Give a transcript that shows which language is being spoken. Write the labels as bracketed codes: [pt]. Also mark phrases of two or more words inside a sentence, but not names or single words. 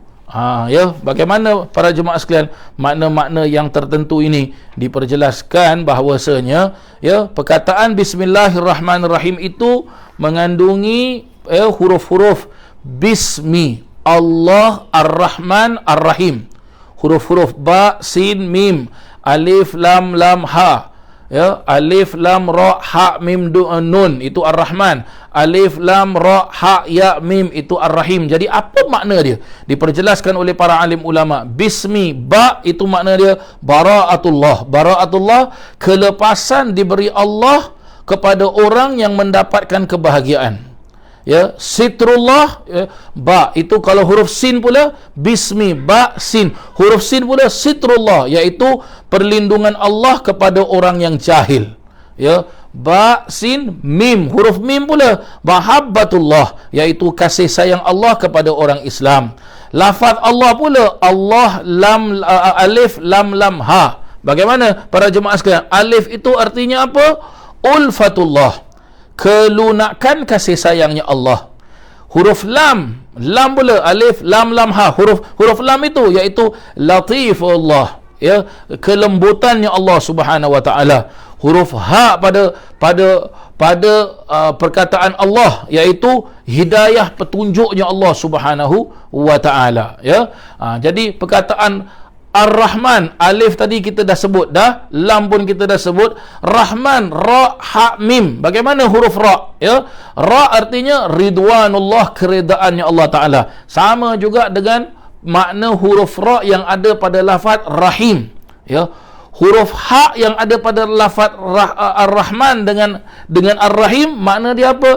[ms] Ya, bagaimana para jemaah sekalian makna-makna yang tertentu ini? Diperjelaskan bahawasanya, ya, perkataan Bismillahirrahmanirrahim itu mengandungi, ya, huruf-huruf [ar] بسم الله الرحمن الرحيم, [ms] huruf-huruf Ba, Sin, Mim, Alif, Lam, Ha, ya, Alif, Lam, Ra, Ha, Mim, Nun, itu Ar-Rahman. Alif, Lam, Ra, Ha, Ya, Mim, itu Ar-Rahim. Jadi apa makna dia? Diperjelaskan oleh para alim ulama. Bismi, Ba, itu makna dia Bara'atullah. Bara'atullah, kelepasan diberi Allah kepada orang yang mendapatkan kebahagiaan. Ya, Sitrullah, ya, Ba, itu kalau huruf Sin pula Bismi, Ba, Sin. Huruf Sin pula Sitrullah, iaitu perlindungan Allah kepada orang yang jahil. Ya, Ba, Sin, Mim. Huruf Mim pula Mahabbatullah, iaitu kasih sayang Allah kepada orang Islam. Lafaz Allah pula, Allah lam alif lam lam ha. Bagaimana para jemaah sekalian? Alif itu artinya apa? Ulfatullah, kelunakan kasih sayangnya Allah. Huruf lam, lam pula alif lam lam ha. Huruf lam itu iaitu latifullah, ya, kelembutannya Allah [ar] سبحانه وتعالى. [ms] Huruf ha pada perkataan Allah iaitu hidayah petunjuknya Allah [ar] سبحانه وتعالى, [ms] ya. Jadi perkataan Ar-Rahman, alif tadi kita dah sebut dah, lam pun kita dah sebut, Rahman, ra ha mim. Bagaimana huruf ra, ya? Ra artinya ridwanullah, keredaannya Allah taala. Sama juga dengan makna huruf ra yang ada pada lafaz rahim, ya. Huruf ha yang ada pada lafaz Ar-Rahman dengan Ar-Rahim, makna dia apa?